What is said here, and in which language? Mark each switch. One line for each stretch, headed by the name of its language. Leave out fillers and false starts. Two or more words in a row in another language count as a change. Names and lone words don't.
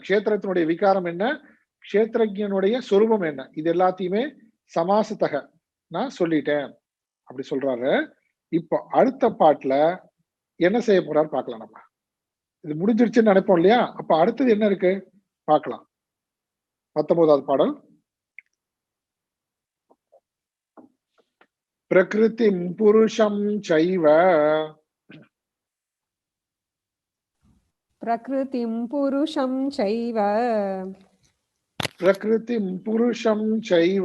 Tamil: க்ஷேத்திரத்தினுடைய விகாரம் என்ன? க்ஷேத்ரஜனுடைய சொரூபம் என்ன? இது எல்லாத்தையுமே சமாசத்தக நான் சொல்லிட்டேன் அப்படி சொல்றாரு. இப்போ அடுத்த பாட்டுல என்ன செய்ய போறாரு பார்க்கலாம். நம்ம இது முடிஞ்சிருச்சுன்னு நினைப்போம் இல்லையா? அப்ப அடுத்தது என்ன இருக்கு பார்க்கலாம். 19வது பாடல்.
Sanskrit: प्रकृतिं पुरुषं चैव प्रकृतिं पुरुषं चैव प्रकृतिं पुरुषं चैव